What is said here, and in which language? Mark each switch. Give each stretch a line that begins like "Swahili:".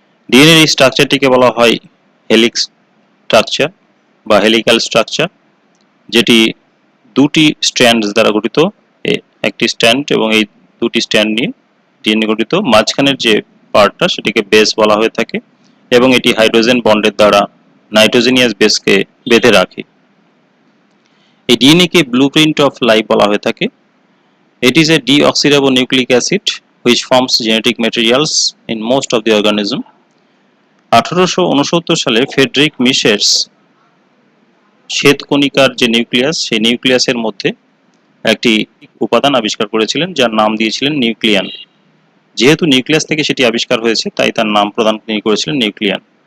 Bangla: ডিএনএর এই স্ট্রাকচারটিকে বলা হয় হেলিক্স স্ট্রাকচার বা হেলিক্যাল স্ট্রাকচার, যেটি দুটি স্ট্র্যান্ড দ্বারা গঠিত, একটি স্ট্র্যান্ড এবং এই দুটি স্ট্র্যান্ড নিয়ে ডিএনএ গঠিত। মাঝখানের যে পার্টটা সেটিকে বেস বলা হয়ে থাকে এবং এটি হাইড্রোজেন বন্ডের দ্বারা নাইট্রোজেনিয়াস বেসকে বেঁধে রাখে। এই DNA K
English: blueprint of life
Bangla: বলা হয়ে থাকে।
English: It is a deoxyribonucleic acid which forms genetic materials in most of the organism.
Bangla: 1869 সালে ফ্রেডরিক মিশেরস শ্বেতকণিকার যে নিউক্লিয়াস, সেই নিউক্লিয়াসের মধ্যে একটি উপাদান আবিষ্কার করেছিলেন যার নাম দিয়েছিলেন নিউক্লিয়ান। যেহেতু নিউক্লিয়াস থেকে সেটি আবিষ্কার হয়েছে তাই তার নাম প্রদান তিনি করেছিলেন নিউক্লিয়ান।